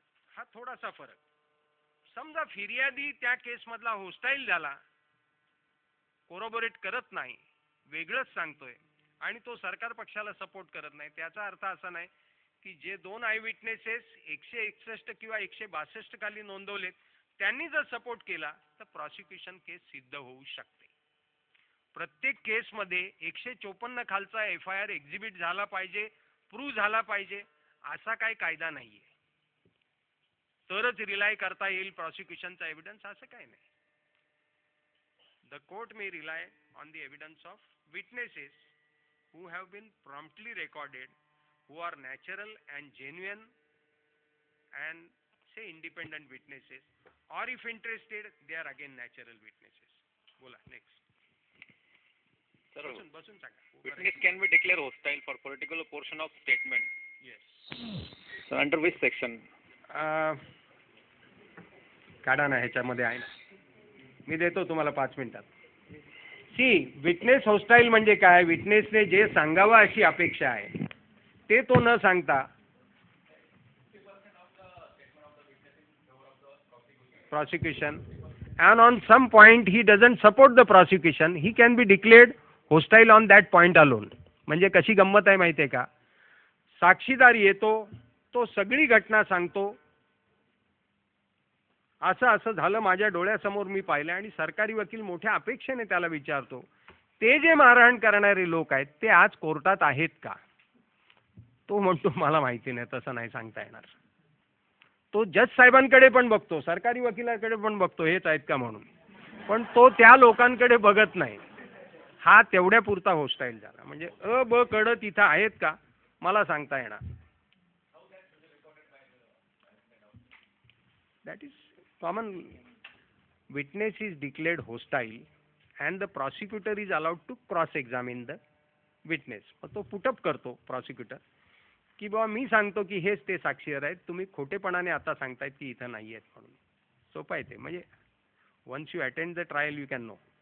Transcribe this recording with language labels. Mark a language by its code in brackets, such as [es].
[mr] हा थोडासा फरक. समजा फिर्यादी त्या केसमधला होस्टाईल झाला, कोरोबोरेट करत नाही, वेगळंच सांगतोय आणि तो सरकार पक्षाला सपोर्ट करत नाही, त्याचा अर्थ असा नाही की जे 2 आय विटनेसेस 161 किंवा 162 खाली नोंदवलेत त्यांनी जर सपोर्ट केला तर प्रॉसिक्युशन केस सिद्ध होऊ शकते. प्रत्येक केसमध्ये 154 खालचा FIR एक्झिबिट झाला पाहिजे, प्रूव्ह झाला पाहिजे असा काही कायदा नाहीये. तरच रिलाय करता येईल प्रॉसिक्युशनचा एव्हिडन्स, असं काही नाही. [en] The court may rely on the evidence of witnesses who have been promptly recorded, who are natural and genuine and say independent witnesses, or if interested they are again natural witnesses. [mr] बोला next. बसून सांगा. [en] Witness can be declared hostile for particular portion of statement. Yes. So under which section? [mr] काढा ना, ह्याच्यामध्ये आहे ना, मी देतो तुम्हाला 5 मिनिटात. विटनेस होस्टाईल म्हणजे काय, विटनेसने जे सांगावं अशी अपेक्षा आहे ते तो न सांगता [en] prosecution and on some point he doesn't support the prosecution, he can be declared hostile on that point alone. [mr] म्हणजे कशी गंमत आहे माहिती आहे का, साक्षीदार येतो, तो सगळी घटना सांगतो, असं झालं माझ्या डोळ्यासमोर मी पाहिलं, आणि सरकारी वकील मोठ्या अपेक्षेने त्याला विचारतो ते जे मारहाण करणारे लोक आहेत ते आज कोर्टात आहेत का, तो म्हणतो मला माहिती नाही, तसं नाही सांगता येणार. तो जज साहेबांकडे पण बघतो, सरकारी वकिलाकडे पण बघतो हेच आहेत का म्हणून, पण तो त्या लोकांकडे बघत नाही. हा तेवढ्या पुरता होस्टाईल झाला. म्हणजे ब कड तिथं आहेत का मला सांगता येणार. [en] That is common. Witness is declared hostile and the prosecutor is allowed to cross examine the witness. [mr] तो पुटअप करतो प्रॉसिक्युटर की बाबा मी सांगतो की हेच ते साक्षीदार आहेत, तुम्ही खोटेपणाने आता सांगतायत की इथं नाही आहेत म्हणून. सोपं आहे ते. [en] म्हणजे once you attend the trial you can know.